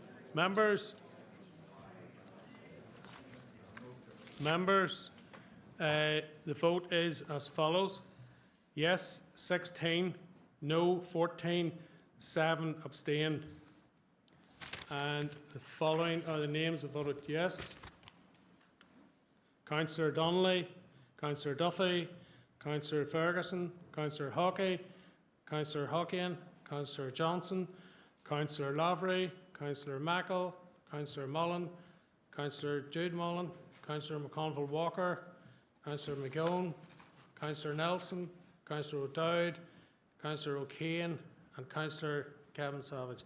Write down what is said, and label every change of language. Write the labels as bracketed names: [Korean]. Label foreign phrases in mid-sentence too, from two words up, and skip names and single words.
[English] Members, the vote is as follows. Yes, 16, no, 14, 7 abstained. And the following are the names that voted yes. Councillor Donnelly, Councillor Duffy, Councillor Ferguson, Councillor Hockey, Councillor Hockian, Councillor Johnson, Councillor Lavery, Councillor Mackle, Councillor Mullen, Councillor Jude Mullen, Councillor McConville Walker, Councillor McGowan, Councillor Nelson, Councillor O'Dowd, Councillor O'Kane, and Councillor Kevin Savage.